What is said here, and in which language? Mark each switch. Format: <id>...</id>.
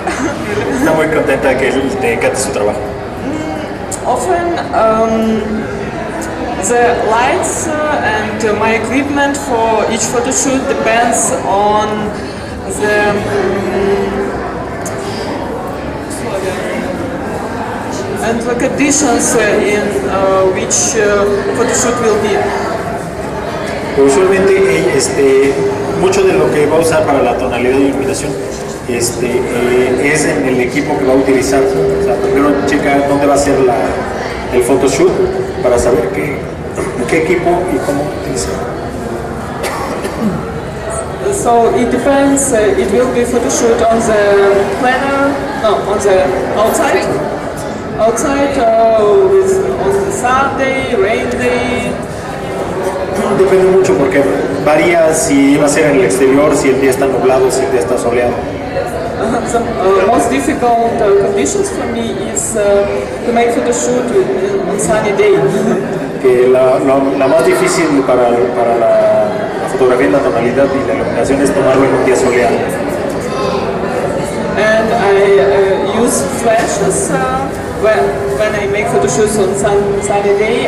<es>Está muy contenta que te encante su trabajo.</es> <en>Often The lights and my equipment for each photo shoot depends on the and the conditions in which photo shoot will be.</en> <es>Usualmente mucho de lo que va a usar para la tonalidad de iluminación es en el equipo que va a utilizar. O sea, primero checa dónde va a ser el photoshoot para saber qué equipo y cómo utilizar.</es> <en>So it depends, it will be photoshoot on the planner, no, on the outside, on the Sunday, rain day.</en> <es>Depende mucho porque varía si va a ser en el exterior, si el día está nublado, si el día está soleado.</es> <en>The most difficult conditions for me is to make photo shoot on sunny day.</en> <es>Que la más difícil para la fotografía en la tonalidad y la iluminación es tomarlo en un día soleado.</es> <en>And I use flashes when I make photo shoots on sunny day.</en>